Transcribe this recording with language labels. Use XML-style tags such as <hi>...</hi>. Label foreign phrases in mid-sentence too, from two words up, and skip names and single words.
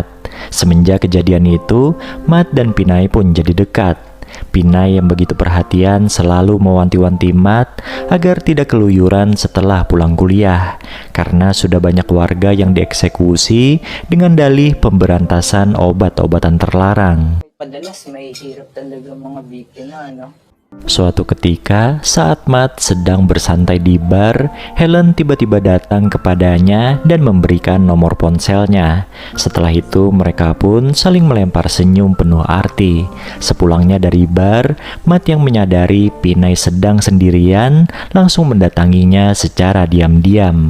<id>Semenjak kejadian itu, Matt dan Pinay pun jadi dekat. Pinay yang begitu perhatian selalu mewanti-wanti Matt agar tidak keluyuran setelah pulang kuliah. Karena sudah banyak warga yang dieksekusi dengan dalih pemberantasan obat-obatan terlarang.</id> <tl>Madalas may hirap talaga mga biktima, no?</tl> <id>Suatu ketika, saat Matt sedang bersantai di bar, Helen tiba-tiba datang kepadanya dan memberikan nomor ponselnya. Setelah itu, mereka pun saling melempar senyum penuh arti. Sepulangnya dari bar, Matt yang menyadari Pinay sedang sendirian, langsung mendatanginya secara diam-diam.</id>